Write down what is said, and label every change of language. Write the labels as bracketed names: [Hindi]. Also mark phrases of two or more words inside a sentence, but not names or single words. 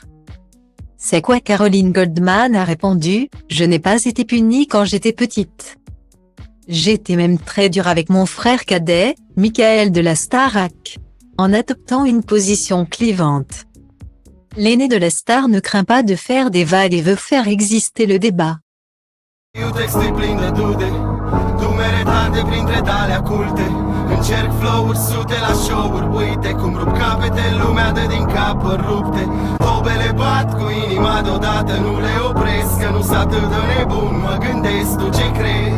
[French] C'est quoi Caroline Goldman a répondu, « Je n'ai pas été punie quand j'étais petite. J'étais même très dure avec mon frère cadet, Michael de la Starac, en adoptant une position clivante. » L'aîné de la star ne craint pas de faire des vagues et veut faire exister le débat. [Romanian] Încerc flow-uri sute la show-uri, uite cum rup capete, lumea dă din capări rupte. Tobele bat cu inima deodată, nu le opresc, că nu-s atât de nebun, mă gândesc, tu ce crezi?